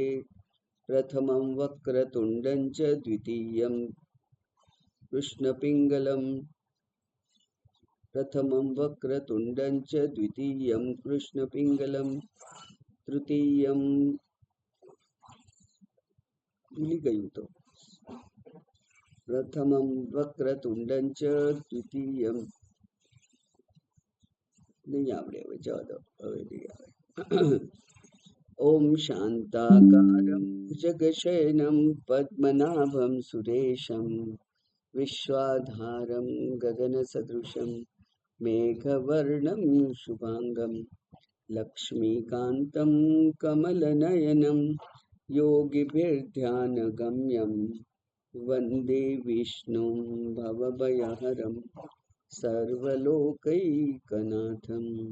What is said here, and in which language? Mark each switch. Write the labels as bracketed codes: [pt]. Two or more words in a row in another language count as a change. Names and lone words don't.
[sa] प्रथमं वक्रतुण्डं च द्वितीयं कृष्णपिङ्गलं प्रथमं वक्रतुण्डं च द्वितीयं कृष्णपिङ्गलं तृतीयं [gu] ભૂલી ગઈ તો [sa] प्रथमं वक्रतुण्डं च द्वितीयं [gu] નહીં આવડે હવે જવા દો હવે નહીં આવે। [sa] ओम शांताकारं जगशयनं पद्मनाभं सुरेशं विश्वाधारं गगनसदृशं मेघवर्णं शुभांगं लक्ष्मीकान्तं कमलनयनं योगिभिर्ध्यानगम्यं वन्दे विष्णुं भवभयहरं सर्वलोकैकनाथम्।